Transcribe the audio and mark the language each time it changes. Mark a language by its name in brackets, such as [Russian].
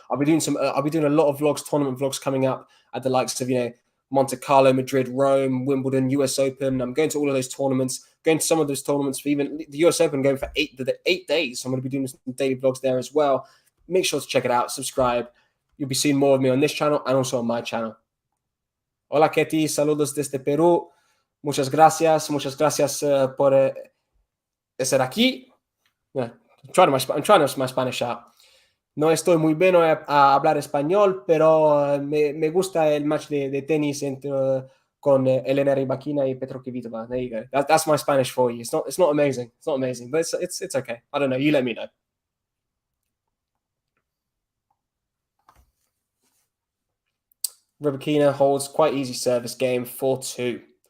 [English] I'll be doing a lot of vlogs, tournament vlogs coming up at the likes of Monte Carlo, Madrid, Rome, Wimbledon, US Open. I'm going to all of those tournaments. Going to some of those tournaments for even the US Open, going for 8 days. So I'm going to be doing some daily vlogs there as well. Make sure to check it out. Subscribe. You'll be seeing more of me on this channel and also on my channel. [Spanish] Hola, Ketty. Saludos desde Perú. Muchas gracias. Muchas gracias por estar aquí. [English] Yeah, I'm trying to my Spanish out. [Spanish] No estoy muy bueno a hablar español, pero me gusta el match de tenis con Elena Rybakina y Petra KVITOVA. [English] There you go. That's my Spanish for you. It's not amazing. It's not amazing, but it's okay. I don't know. You let me know. RYBAKINA holds quite easy service game, 4-2.